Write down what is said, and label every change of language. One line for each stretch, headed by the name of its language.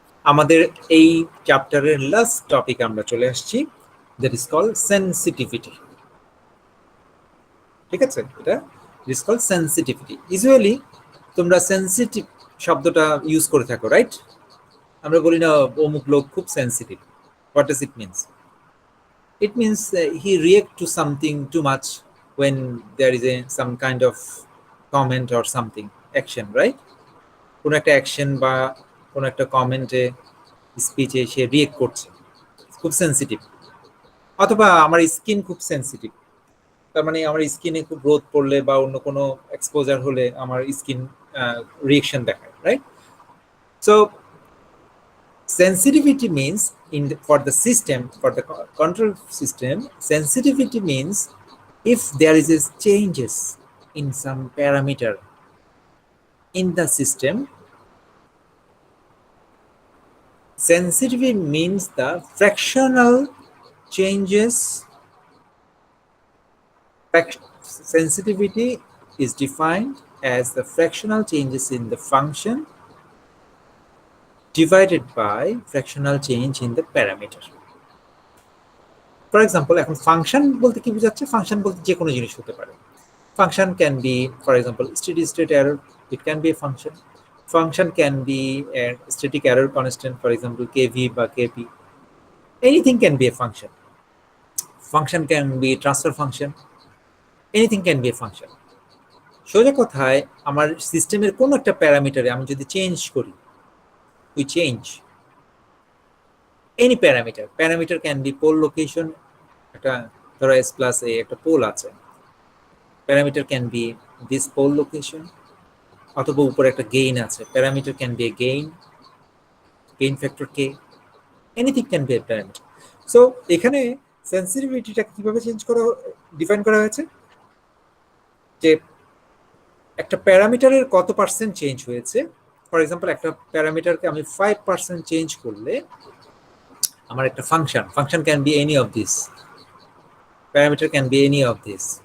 Bangla: আমাদের এই চ্যাপ্টারের লাস্ট টপিক আমরা চলে আসছি, দ্যাট ইজ কল সেনসিটিভিটি। ঠিক আছে, এটা ইজ কল সেনসিটিভিটি। ইউজুয়ালি তোমরা সেনসিটিভ শব্দটা ইউজ করে থাকো, রাইট? আমরা বলি না অমুক লোক খুব sensitive.
English: What does it means? It means he react to something too much when there is some kind of comment or something, action, right?
Bangla: কোনো একটা অ্যাকশন বা কোনো একটা কমেন্টে, স্পিচে সে রিয়েক্ট করছে, খুব সেনসিটিভ। অথবা আমার স্কিন খুব সেনসিটিভ, তার মানে আমার স্কিনে খুব রোদ পড়লে বা অন্য কোনো এক্সপোজার হলে আমার স্কিন রিয়েকশন দেখায়, right?
English: So sensitivity means for the system, for the control system, sensitivity means if there is a changes in some parameter in the system. Sensitivity means the fractional changes. Sensitivity is defined as the fractional changes in the function divided by fractional change in the parameter. For example,
Bangla: এখন function বলতে কি বোঝাচ্ছে? Function বলতে যে কোনো জিনিস হতে পারে।
English: Function can be, for example, steady state error. It can be a function. Function can be a static error constant, for example, kv বা kp. Anything can be a function. Function can be transfer function. Anything can be a function.
Bangla: সোজা কথায় আমার সিস্টেমের কোন একটা প্যারামিটারে আমি যদি change করি,
English: we change any parameter. Parameter can be pole location.
Bangla: একটা ধরো s plus a একটা পোল আছে,
English: parameter can be this pole location.
Bangla: অথবা উপরে একটা গেইন আছে,
English: parameter can be a gain factor k. Anything can be a parameter.
Bangla: So এখানে সেনসিটিভিটিটা কিভাবে চেঞ্জ করা, ডিফাইন করা হয়েছে যে একটা প্যারামিটারের কত পার্সেন্ট চেঞ্জ হয়েছে।
English: for example,
Bangla: একটা প্যারামিটারকে আমি 5% চেঞ্জ করলে আমার একটা function
English: Can be any of this, parameter can be any of this.